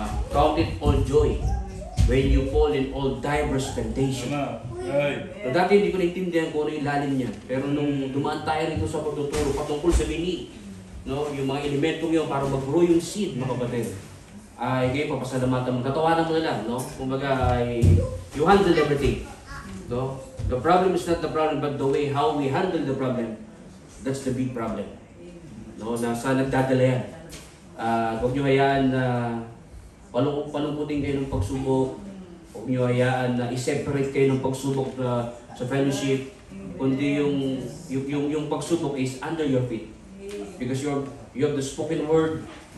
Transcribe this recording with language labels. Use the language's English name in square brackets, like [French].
[English] Count it all joy when you fall in all diverse temptation. Right. [Filipino] So, dati hindi ko naintindihan kung ano yung lalim niya. Pero nung dumaan tayo rito sa pagtuturo patungkol sa bini, no, yung mga elementong yun para mag-grow yung seed, mga kapatid, ay ngayon papasalamatan mo. Katawanan mo na lang, no? [English] Kumbaga, you handle everything. No? The problem is not the problem, but the way how we handle the problem, that's the big problem. [Filipino] No? Nasa nagdadala yan. Huwag nyo hayaan na palungkutin kayo ng pagsubok. Huwag nyo hayaan na i-separate kayo ng pagsubok sa fellowship. Kundi yung pagsubok [English] is under your feet. Because you have the spoken word.